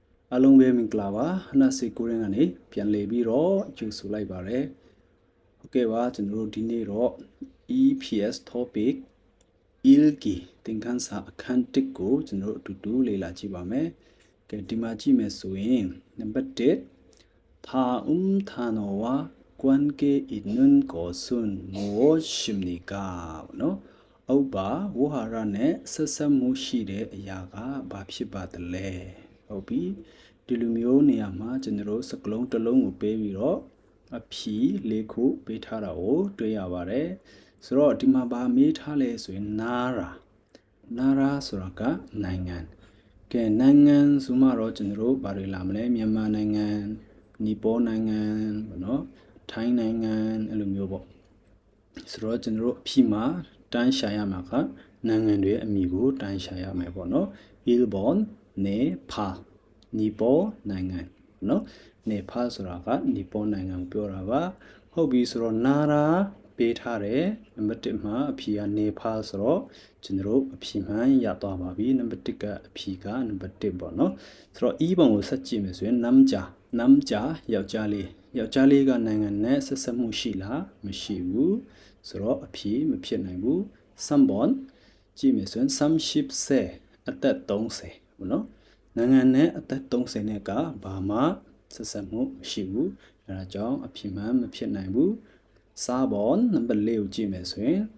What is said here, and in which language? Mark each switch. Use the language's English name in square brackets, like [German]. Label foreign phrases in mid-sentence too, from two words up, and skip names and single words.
[Burmese] အလုံးပဲမင်္ဂလာပါနှက်စီကိုရင်းကနေပြန်လည်ပြီးတော့ကြိုဆိုလိုက်ပါရယ်ဟုတ်ကဲ့ပါကျွန်တော်တို့ဒီနေ့တော့ EPS topic ilgi သင်ခန်းစာအခန်း1ကိုကျွန်တော်တို့အတူတူလေ့လာကြည့်ပါမယ်ကဲဒီမှာကြည့်မယ်ဆိုရင်နံပါတ် [Korean] 1타노와 관계 있는 것은 무엇입니까? [Burmese] နော်အောက်ပါဝဟာရနဲ့ဆက်ဆက်မှုရှိတဲ့အရာကဘာဖြစ်ပါသလဲဟုတ်ပြီဒီလိုမျိုးနေရာမှာကျွန်တော်တို့စကလုံးတစ်လုံးကိုပေးပြီးတော့အဖြေ၄ခုပေးထားတာကိုတွေ့ရပါတယ်ဆိုတော့ဒီမှာဘာမေးထားလဲဆိုရင်နာရာ ဆိုတာကနိုင်ငံကဲနိုင်ငံဆိုမှတော့ကျွန်တော်တို့ဘာတွေလာမလဲမြန်မာနိုင်ငံနီပေါနိုင်ငံပေါ့နော်ထိုင်းနိုင်ငံအဲ့လိုမျိုးပေါ့ဆိုတော့ကျွန်တော်တို့အဖြေမှာတန်းရှာရမှာကနိုင်ငံတွေအမည်ကို တန်းရှာရမယ်ပေါ့နော် [Korean] 일본 네팔 [Burmese] နီပေါနိုင်ငံနော်နေဖာဆိုတာကနီပေါနိုင်ငံကိုပြောတာပါဟုတ်ပြီဆိုတော့နာရာပေးထားတယ်နံပါတ်1 မှာအဖြေကနေဖာဆိုတော့ကျွန်တော်တို့အဖြေမှန်ရသွားပါပြီနံပါတ်1ကအဖြေကနံပါတ်1 ပေါ့နော်ဆိုတော့ e ပုံကိုဆက်ကြည့်မယ်ဆိုရင်남자ယောက်ျားလေးကနိုင်ငံနဲ့ဆက်ဆက်မှုရှိလားမရှိဘူးဆိုတော့အဖြေမဖြစ်နိုင်ဘူး3번ကြည့်မယ်ဆိုရင်30세အသက်30ပေါ့နော်နိုင်ငံနဲ့အသက်30နဲ့ကဘာမှဆက်ဆက်မှုမရှိဘူးအဲဒါကြောင့်အဖြေမှန်မဖြစ်နိုင်ဘူး4번နံပါတ်4ကိုကြည့်မယ်ဆိုရင်